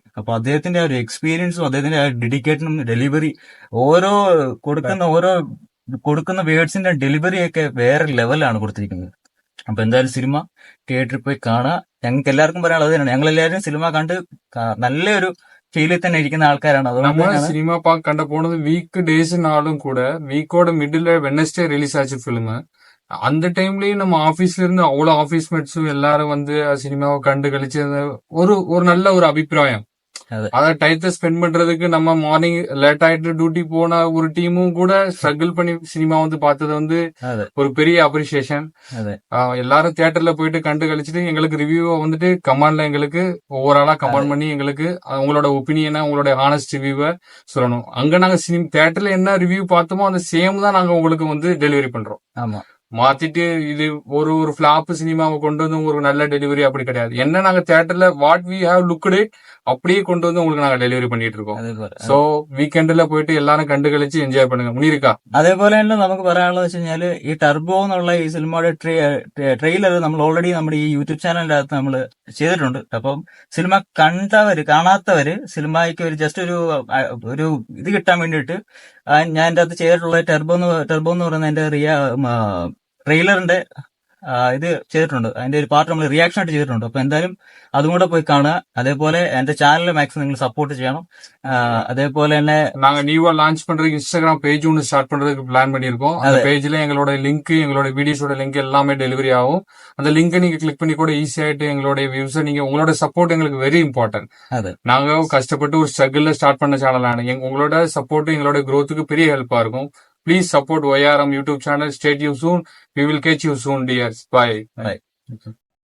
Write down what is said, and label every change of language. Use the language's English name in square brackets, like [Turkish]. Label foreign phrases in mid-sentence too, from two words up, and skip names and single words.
[Malayalam] അപ്പൊ അദ്ദേഹത്തിന്റെ ഒരു എക്സ്പീരിയൻസും അദ്ദേഹത്തിന്റെ ഡെഡിക്കേഷനും ഡെലിവറി കൊടുക്കുന്ന വേർഡ്സിന്റെ ഡെലിവറി ഒക്കെ വേറെ ലെവലാണ് കൊടുത്തിരിക്കുന്നത്. അപ്പൊ എന്തായാലും സിനിമ തിയേറ്ററിൽ പോയി കാണുക. ഞങ്ങൾക്ക് എല്ലാവർക്കും പറയാനുള്ളത് തന്നെയാണ്. ഞങ്ങൾ എല്ലാവരും സിനിമ കണ്ട് നല്ലൊരു ഫീലിൽ തന്നെ ഇരിക്കുന്ന ആൾക്കാരാണ്. അതുകൊണ്ട് സിനിമ കണ്ട പോണത് [Tamil] വീക്ക് ഡേയ്സിനാலும் கூட வீக்கோட மிடில் வெட்னஸ்டே ரிலீஸ் ஆச்சு ஃபிலிம். அந்த டைம்லயும் நம்ம ஆபீஸ்ல இருந்து அவ்வளவு ஆபீஸ் மேட்ஸும் எல்லாரும் வந்து சினிமாவை கண்டு கழிச்சு ஒரு நல்ல ஒரு அபிப்பிராயம். அத டயத்தை ஸ்பெண்ட் பண்றதுக்கு நம்ம மார்னிங் லேட் ஆயிட்டு டியூட்டி போன ஒரு டீமும் கூட ஸ்ட்ரகிள் பண்ணி சினிமா வந்து பார்த்தது வந்து ஒரு பெரிய அப்ரிசியேஷன். எல்லாரும் தியேட்டர்ல போயிட்டு கண்டு கழிச்சுட்டு எங்களுக்கு ரிவ்யூ வந்துட்டு கமெண்ட்ல எங்களுக்கு ஒவ்வொரு ஆளா கமெண்ட் பண்ணி எங்களுக்கு உங்களோட ஒப்பீனியனை உங்களோட ஹானஸ்ட் ரிவ்யூவை சொல்லணும். அங்க நாங்க தியேட்டர்ல என்ன ரிவ்யூ பார்த்தோமோ அந்த சேம் தான் நாங்க உங்களுக்கு வந்து டெலிவரி பண்றோம். ஆமா, மாத்திட்டு இது ஒரு பிளாப் சினிமாவை கொண்டு வந்து ஒரு நல்ல டெலிவரி அப்படி கிடையாது. என்ன நாங்க தியேட்டர்ல [English] what we have looked [Tamil] அப்படியே கொண்டு வந்து உங்களுக்கு நாங்க டெலிவரி பண்ணிட்டு இருக்கோம். [Malayalam] സോ വീക്കെൻഡിൽ പോയിട്ട് എല്ലാരും കണ്ടു കളിച്ച് എൻജോയ് பண்ணுங்க. മുനീറിക്ക അതേപോലെ തന്നെ നമുക്ക് പറയാനുള്ളത് വെച്ച് കഴിഞ്ഞാല് ഈ ടർബോ എന്നുള്ള ഈ സിനിമയുടെ ട്രെയിലർ നമ്മൾ ഓൾറെഡി നമ്മുടെ ഈ യൂട്യൂബ് ചാനലിന്റെ അകത്ത് നമ്മൾ ചെയ്തിട്ടുണ്ട്. അപ്പം സിനിമ കാണാത്തവര് സിനിമയ്ക്ക് ഒരു ജസ്റ്റ് ഒരു ഇത് കിട്ടാൻ വേണ്ടിയിട്ട് ഞാൻ എന്റെ അകത്ത് ചെയ്തിട്ടുള്ള ടർബോ എന്ന് പറയുന്ന എന്റെ ട്രെയിലറിന്റെ ഇത് ചെയ്തിട്ടുണ്ട്. അതിന്റെ ഒരു പാർട്ട് നമ്മൾ റിയാക്ഷൻ ആയിട്ട് ചെയ്തിട്ടുണ്ട്. അപ്പൊ എന്തായാലും അതും കൂടെ പോയി കാണുക. അതേപോലെ എന്റെ ചാനലിലെ മാക്സിമം നിങ്ങൾ സപ്പോർട്ട് ചെയ്യണം. [Tamil] அதேபோல என்ன நாங்க நியூவா லான்ச் பண்றதுக்கு இன்ஸ்டாகிராம் பேஜ் ஒன்று ஸ்டார்ட் பண்றதுக்கு பிளான் பண்ணிருக்கோம். அந்த பேஜ்ல எங்களோட லிங்க் எங்களோட வீடியோஸோட லிங்க் எல்லாமே டெலிவரி ஆகும். அந்த லிங்கை நீங்க கிளிக் பண்ணி கூட ஈஸி ஆயிட்டு எங்களோட வியூஸை நீங்க உங்களோட சப்போர்ட் எங்களுக்கு [English] very important. [Tamil] நாங்க கஷ்டப்பட்டு ஒரு ஸ்ட்ரகிள்ல ஸ்டார்ட் பண்ண சேனலான உங்களோட சப்போர்ட் எங்களோட growthக்கு பெரிய ஹெல்ப்பா இருக்கும். [English] Please support YRM YouTube channel. Stay tuned soon. We will catch you soon, dears. Bye.